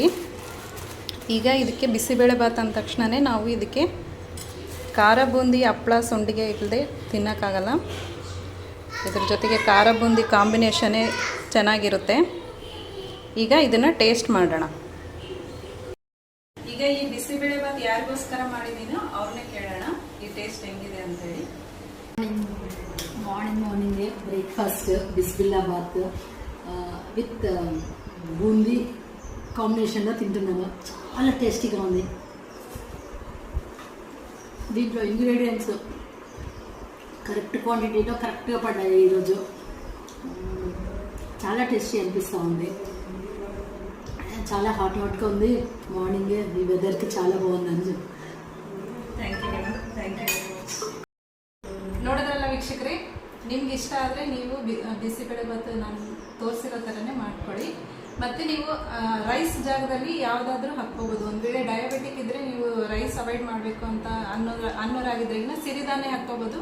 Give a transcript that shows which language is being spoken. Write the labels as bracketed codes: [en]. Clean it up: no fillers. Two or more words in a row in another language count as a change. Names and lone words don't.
[kn] ಈಗ ಇದಕ್ಕೆ ಬಿಸಿಬೇಳೆಭಾತ್ ಅಂದ ತಕ್ಷಣವೇ ನಾವು ಇದಕ್ಕೆ ಖಾರ ಬೂಂದಿ, ಹಪ್ಪಳ, ಸಂಡಿಗೆ ಇಲ್ಲದೆ ತಿನ್ನೋಕ್ಕಾಗಲ್ಲ. ಇದ್ರ ಜೊತೆಗೆ ಖಾರ ಬೂಂದಿ ಕಾಂಬಿನೇಷನ್ನೇ ಚೆನ್ನಾಗಿರುತ್ತೆ. ಈಗ ಇದನ್ನು ಟೇಸ್ಟ್ ಮಾಡೋಣ. ಈಗ ಈ ಬಿಸಿಬೇಳೆಭಾತ್ ಯಾರಿಗೋಸ್ಕರ ಮಾಡಿದ್ದೀನೋ ಅವ್ರನ್ನೇ ಕೇಳೋಣ ಈ ಟೇಸ್ಟ್ ಹೆಂಗಿದೆ ಅಂತೇಳಿ. [en] morning breakfast [te] బిస్బిల్లాబాత్ విత్ బూందీ కాంబినేషన్లో తింటున్నాము. చాలా టేస్టీగా ఉంది. దీంట్లో ఇంగ్రీడియంట్స్ [en] correct quantityలో [te] కరెక్ట్గా పడ్డాయి ఈరోజు. చాలా టేస్టీ అనిపిస్తూ ఉంది. చాలా హాట్గా ఉంది. మార్నింగ్ ఈ వెదర్కి చాలా బాగుందని చెప్పి. [en] thank you madam, thank you. [kn] ನೋಡಿದ್ರಲ್ಲ ವೀಕ್ಷಕರೇ, ನಿಮ್ಗೆ ಇಷ್ಟ ಆದರೆ ನೀವು ಬಿಸಿಬೇಳೆಭಾತ್ ನಾನು ತೋರಿಸಿರೋ ಥರನೇ ಮಾಡ್ಕೊಳ್ಳಿ. ಮತ್ತು ನೀವು ರೈಸ್ ಜಾಗದಲ್ಲಿ ಯಾವುದಾದ್ರೂ ಹಾಕ್ಕೋಬೋದು. ಒಂದು ವೇಳೆ ಡಯಾಬಿಟಿಕ್ ಇದ್ದರೆ ನೀವು [en] rice avoid [kn] ಮಾಡಬೇಕು ಅಂತ ಅನ್ನೋರಾಗಿದ್ರೆ ಇನ್ನು ಸಿರಿಧಾನ್ಯ ಹಾಕ್ಕೋಬೋದು.